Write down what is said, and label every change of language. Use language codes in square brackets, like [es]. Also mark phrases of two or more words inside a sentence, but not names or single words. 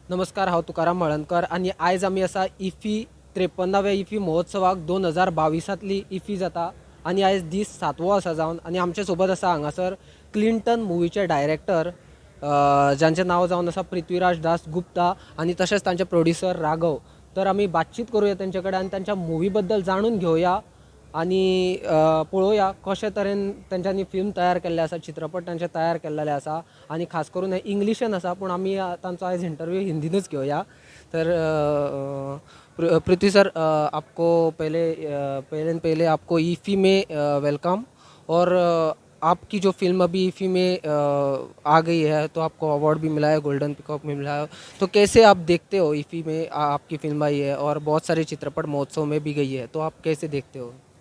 [kok] नमस्कार, हांव तुकाराम मळणकर आणि आयज आमी आसा इफी 53व्या इफी महोत्सवाक 2022तली इफी जाता आणि आयज दीस 7वो आसा जावन आणि आमचे सोबत आसा हांगासर क्लिंटन मुवीचे डायरेक्टर जांचें नांव जावन आसा पृथ्वीराज दास गुप्ता आणि तशेंच तांचे प्रोड्युसर राघव. तर आमी बातचीत करूया तेंचे कडेन आनी तांच्या मुवी बद्दल जाणून घेवया आणि पळोवया कशे तरेन तेंच्यांनी फिल्म तयार केल्ले आसा, चित्रपट तांचे तयार केल्लेले आसा आणि खास करून हे इंग्लिशेन आसा पूण आमी तांचो आयज इंटरव्यू हिंदीनूच घेवया. [hi] तर पृथ्वी सर, आपको पहले आपको ईफी में वेलकम. और आपकी जो फिल्म अभी इफ़ी में आ गई है तो आपको अवार्ड भी मिला है, गोल्डन पिकॉक में मिला है. तो कैसे आप देखते हो इफ़ी में आपकी फिल्म आई है और बहुत सारे चित्रपट महोत्सव में भी गई है, तो आप कैसे देखते हो?